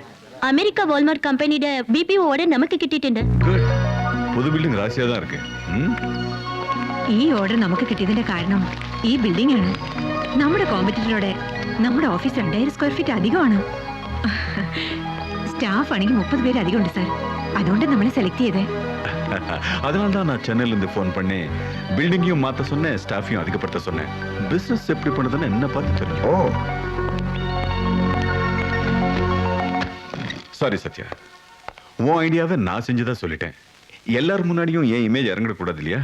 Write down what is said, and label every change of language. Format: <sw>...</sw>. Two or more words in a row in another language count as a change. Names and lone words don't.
<ml>അമേരിക്ക വാൾമാർട്ട് കമ്പനിയുടെ BPO ഓർഡർ നമുക്ക് കിട്ടിയിട്ടുണ്ട്.</ml> <ta>குட். புது பில்டிங் ராசியா தான் இருக்கு.</ta> <ml>ഈ ഓർഡർ നമുക്ക് കിട്ടിയതിന്റെ കാരണം ഈ ബിൽഡിംഗ് ആണ്. നമ്മുടെ കോമ്പറ്റീറ്ററോടെ നമ്മുടെ ഓഫീസ് 2000</ml> <en>square feet</en> <ml>അധികമാണ്. സ്റ്റാഫ് ആണെങ്കിൽ 30 പേര് അധികം ഉണ്ട് സാർ. അതുകൊണ്ട് നമ്മളെ സെലക്ട് ചെയ്തേ.</ml> <ta>அதனால தான் நான் சென்னையில இருந்து ஃபோன் பண்ணி பில்டிங்கையும் மாத்த சொன்னேன், ஸ்டாஃபையும் அதிகப்படுத்த சொன்னேன். பிசினஸ் எப்படி பண்ணுதுன்னு என்ன பார்த்து தெரியும். ஓ, சாரி சத்யா, உன் ஐடியாவை நான் செஞ்சதா சொல்லிட்டேன். எல்லாரும் முன்னாடியும் என் இமேஜ் இறங்கிட கூடாது இல்லையா?</ta>